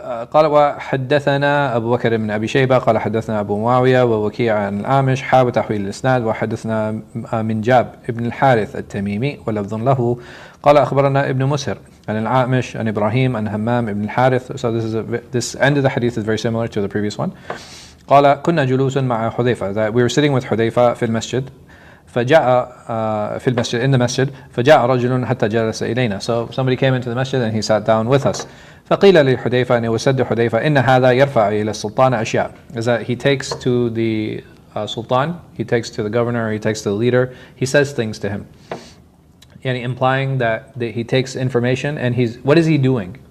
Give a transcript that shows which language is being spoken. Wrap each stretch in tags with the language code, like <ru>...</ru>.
<ar>قال وحدثنا أبو بكر بن أبي شيبة قال حدثنا أبو معاوية ووكيع عن الأعمش حاب تحويل الإسناد وحدثنا من جاب ابن الحارث التميمي ولفظ له قال أخبرنا ابن مسهر عن الأعمش عن إبراهيم عن همام ابن الحارث.</ar> <en>So this end of the hadith is very similar to the previous one.</en> <ar>قال كنا جلوس مع حذيفة,</ar> <en>that we were sitting with</en> <ar>حذيفة في المسجد فجاء في المسجد</ar> <en>in the masjid</en> <ar>فجاء رجل حتى جلس إلينا.</ar> <en>So somebody came into the masjid and he sat down with us.</en> <ar>فقيل لحذيفة,</ar> <en>and it was said to حذيفة,</en> <ar>إن هذا يرفع إلى السلطان أشياء,</ar> <en>is that he takes to the sultan, he takes to the governor, he takes to the leader, he says things to him, and implying that he takes information, and what is he doing?</en>